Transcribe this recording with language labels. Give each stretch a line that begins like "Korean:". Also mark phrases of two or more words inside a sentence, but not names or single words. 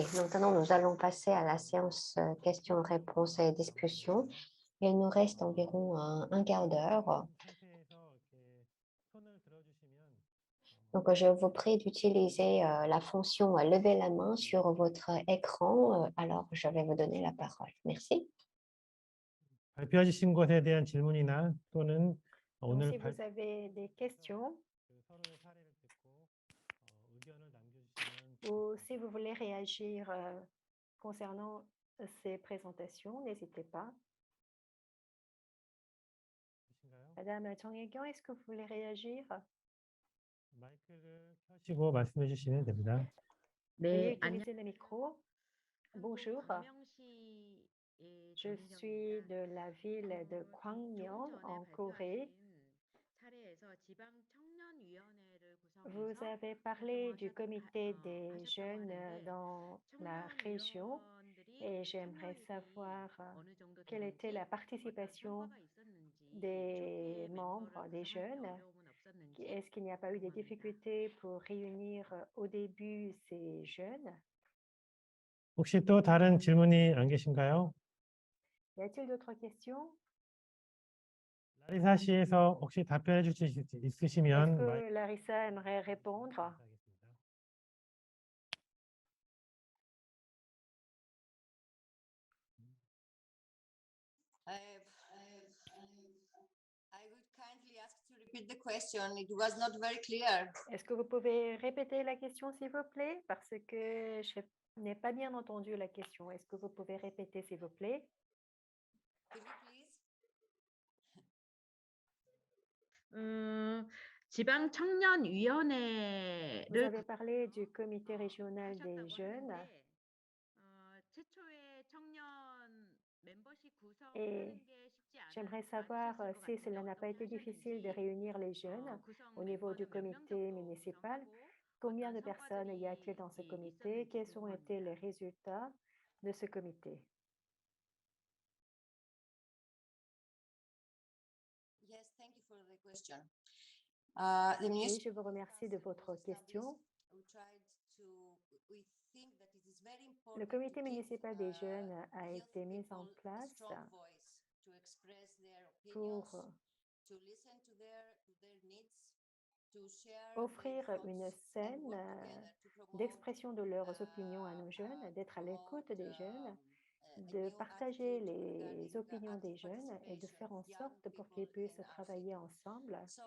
French: Maintenant, nous allons passer à la séance questions-réponses et discussions. Il nous reste environ un quart d'heure. Donc, je vous prie d'utiliser la fonction lever la main sur votre écran. Alors, je vais vous donner la parole. Merci.
Korean: 발표해 주신 것에 대한 질문이나 또는
French: Donc,
Korean: 오늘
French: si vous avez des questions
Korean: 서로의 사례를 듣고 의견을 남겨주시면
French: ou si vous voulez réagir concernant ces présentations, n'hésitez pas.
Korean: 되신가요?
French: Madame Chang-Yekian, est-ce que vous voulez réagir?
Korean: 마이크를 켜시고 말씀해 주시면 됩니다.
French: Veuillez utiliser le micro. Bonjour, je suis de la ville de Gwangmyeong en Corée. Vous avez parlé du comité des jeunes dans la région et j'aimerais savoir quelle était la participation des membres, des jeunes. Est-ce qu'il n'y a pas eu des difficultés pour réunir au début ces jeunes?
Korean: 혹시 또 다른 질문이 안 계신가요?
French: Y a-t-il d'autres questions?
Korean: 라리사시에서 혹시 답변해 주실 수
French: Est-ce
Korean: 있으시면
French: que Larissa aimerait répondre?
Korean: 감사하겠습니다.
English: I would kindly ask to repeat the question. It was not very clear.
French: Est-ce que vous pouvez répéter la question, s'il vous plaît? Parce que je n'ai pas bien entendu la question. Est-ce que vous pouvez répéter, s'il vous plaît?
English: Could you please?
French: Vous avez parlé du comité régional des jeunes et j'aimerais savoir si cela n'a pas été difficile de réunir les jeunes au niveau du comité municipal. Combien de personnes y a-t-il dans ce comité? Quels ont été les résultats de ce comité?
English: Yes, thank you for the question.
French: Oui, je vous remercie de votre question. Le comité municipal des jeunes a été mis en place pour offrir une scène d'expression de leurs opinions à nos jeunes, d'être à l'écoute des jeunes, de partager les opinions des jeunes et de faire en sorte pour qu'ils puissent travailler ensemble.